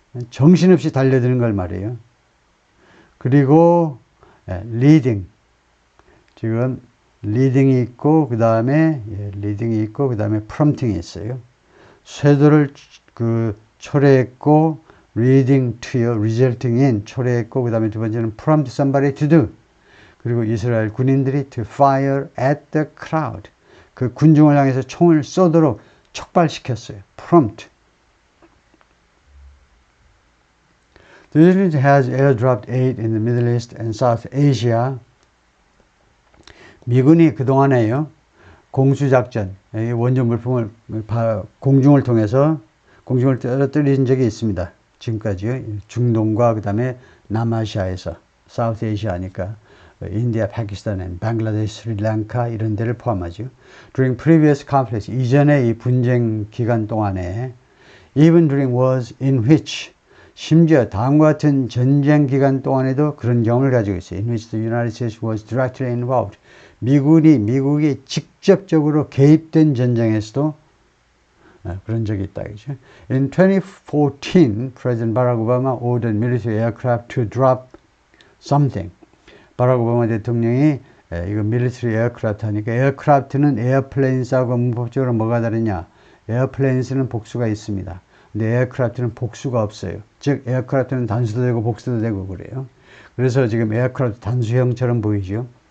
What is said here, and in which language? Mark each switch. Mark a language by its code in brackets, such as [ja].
[ko] 정신없이 달려드는 걸 말해요. 그리고 leading. 지금 리딩이 있고 그 다음에 prompting이 있어요. 쇄도를 초래했고 [en] leading to [ko] 요, [en] resulting in [ko] 초래했고 그 다음에 두 번째는 [en] prompt somebody to do. [ko] 그리고 이스라엘 군인들이 [en] to fire at the crowd. [ko] 그 군중을 향해서 총을 쏘도록 촉발시켰어요. [en] prompt. The Israel has airdropped aid in the Middle East and South Asia. [ko] 미군이 그동안에요, 공수작전, 원조 물품을 공중을 통해서 공중을 떨어뜨린 적이 있습니다. 지금까지요. 중동과 그 다음에 남아시아에서, 사우스 아시아니까 인디아, 파키스탄, 방글라데시, 스리랑카 이런 데를 포함하죠. [en] During previous conflicts, [ko] 이전의 이 분쟁 기간 동안에 [en] even during wars in which [ko] 심지어 다음과 같은 전쟁 기간 동안에도 그런 경험을 가지고 있어요. [en] In which the United States was directly involved. [ko] 미국이 직접적으로 개입된 전쟁에서도 그런 적이 있다. 그죠? [en] In 2014, President Barack Obama ordered military aircraft to drop something. [ko] 바락 오바마 대통령이 이거 military aircraft 하니까 aircraft는 airplanes하고 문법적으로 뭐가 다르냐? airplanes는 복수가 있습니다. 근데 aircraft는 복수가 없어요. 즉 aircraft는 단수도 되고 복수도 되고 그래요. 그래서 지금 aircraft 단수형처럼 보이죠.